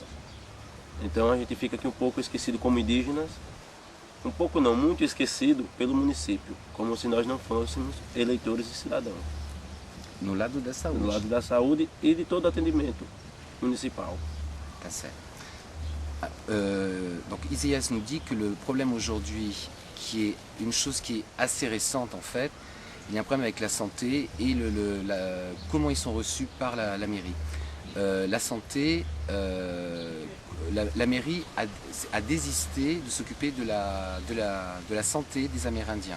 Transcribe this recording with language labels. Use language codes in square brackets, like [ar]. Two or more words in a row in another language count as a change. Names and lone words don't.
[pt] Então a gente fica aqui um pouco esquecido como indígenas, um pouco não, muito esquecido pelo município, como se nós não fôssemos eleitores e cidadãos. No lado da saúde. No lado da saúde e de todo atendimento municipal. Tá certo. [fr] Donc Isaïas nous dit que le problème aujourd'hui, qui est une chose qui est assez récente en fait, il y a un problème avec la santé et comment ils sont reçus par la mairie. La santé, la mairie a désisté de s'occuper de la santé des Amérindiens.